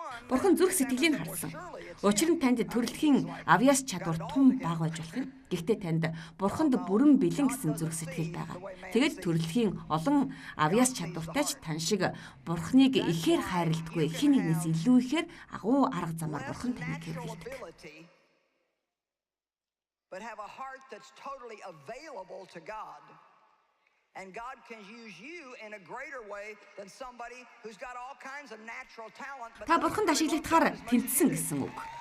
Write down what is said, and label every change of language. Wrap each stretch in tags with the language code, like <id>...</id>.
<mn>Бурхан зүрх сэтгэлийг харсан. Учир нь танд төрөлхийн авьяас чадвар тун бага байж болох юм. Гэхдээ танд Бурханд бүрэн бэлэн гэсэн зүрх сэтгэл байгаа. Тэгэд төрөлхийн олон авьяас чадвартай ч тань шиг Бурханыг ихээр хайрладаггүй хэн нэгнээс илүү ихээр агуу арга замаар Бурхан таныг хэрэглэдэг.</mn> <en>But have a heart that's totally available to God. And God can use you in a greater way than somebody who's got all kinds of natural talent.</en> <mn>Та Бурханд ашиглагдахаар тэмцсэн гэсэн үг.</mn>